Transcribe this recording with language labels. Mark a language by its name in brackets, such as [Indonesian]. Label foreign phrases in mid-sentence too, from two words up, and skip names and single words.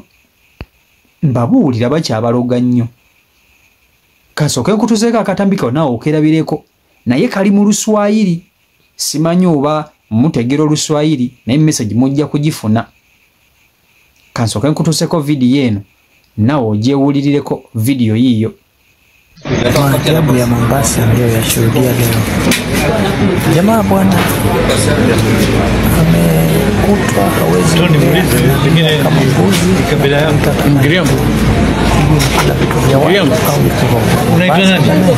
[Ganda] Mbabuulira bakyabaloga nnyo. Kasooke nkutuzeeko akatambika naawe okerabireko. Naye kali mu Luswayiri. Simanyi oba mutegera Oluswayiri naye message mujja kugifuna. Kasooke nkutuseeko vidiyo eno naawe ogyewulirireko vidiyo yiyo. [Swahili] Maajabu ya Mombasa ndio yashuhudia leo. Jamaa bwana amekutwa hawezi kama mbuzi kabila ya Mgiriamu. Unaitwa nani?